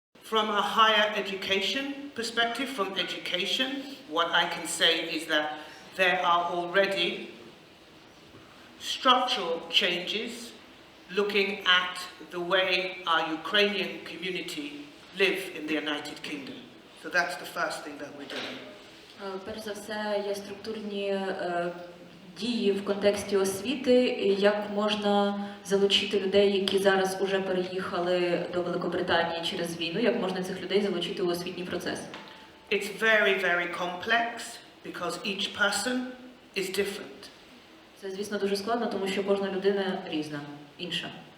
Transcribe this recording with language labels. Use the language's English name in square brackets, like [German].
[English] From a higher education perspective, from education, what I can say is that there are already structural changes looking at the way our Ukrainian community live in the United Kingdom. So that's the first thing that we're doing. [Ukrainian] Перш за все, є структурні дії в контексті освіти, як можна залучити людей, які зараз уже переїхали до Великобританії через війну, як можна цих людей залучити у освітній процес. [English] It's very, very complex because each person is different. [Ukrainian] Це, звісно, дуже складно, тому що кожна людина різна, інша.